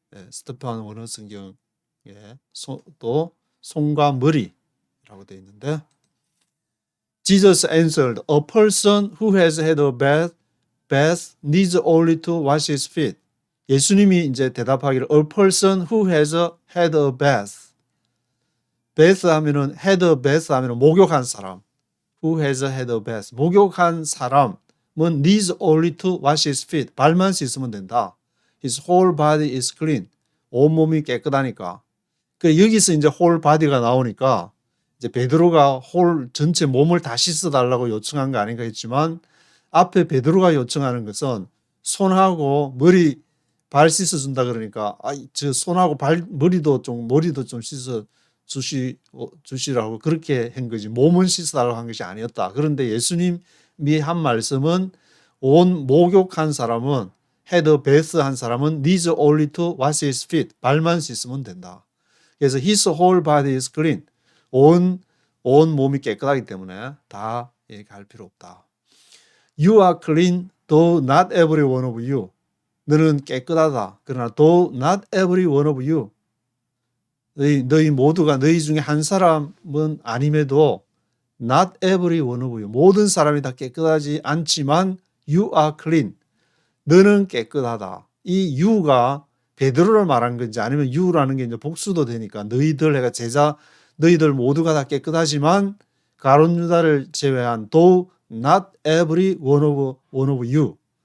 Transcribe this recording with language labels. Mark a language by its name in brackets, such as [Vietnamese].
[Korean] 스테판 원어 성경에 또 손과 머리라고 되어 있는데 [English] Jesus answered, a person who has had a bath needs only to wash his feet. [Korean] 예수님이 이제 대답하기를 [English] a person who has had a bath. [Korean] bath 하면은 [English] had a bath [Korean] 하면은 목욕한 사람. [English] who has had a bath. [Korean] 목욕한 사람은 [English] needs only to wash his feet. [Korean] 발만 씻으면 된다. [English] His whole body is clean. [Korean] 온 몸이 깨끗하니까. 그 여기서 이제 whole body가 나오니까 이제 베드로가 홀 전체 몸을 다 씻어달라고 요청한 거 아닌가 했지만 앞에 베드로가 요청하는 것은 손하고 머리 발 씻어준다 그러니까 저 손하고 머리도 좀 씻어 주시라고 그렇게 한 거지 몸은 씻어달라고 한 것이 아니었다. 그런데 예수님이 한 말씀은 온 목욕한 사람은 [English] had a bath [Korean] 한 사람은 [English] needs only to wash his feet. [Korean] 발만 씻으면 된다. 그래서 [English] his whole body is clean. [Korean] 온 몸이 깨끗하기 때문에 다 얘기할 필요 없다. [English] You are clean, though not every one of you. [Korean] 너는 깨끗하다. 그러나 [English] though not every one of you. [Korean] 너희 모두가 너희 중에 한 사람은 아님에도 [English] not every one of you. [Korean] 모든 사람이 다 깨끗하지 않지만 [English] you are clean. [Korean] 너는 깨끗하다. 이 you가 베드로를 말한 건지 아니면 you라는 게 이제 복수도 되니까 너희들 해가 제자 너희들 모두가 다 깨끗하지만 가룟 유다를 제외한 [English] though not every one of you.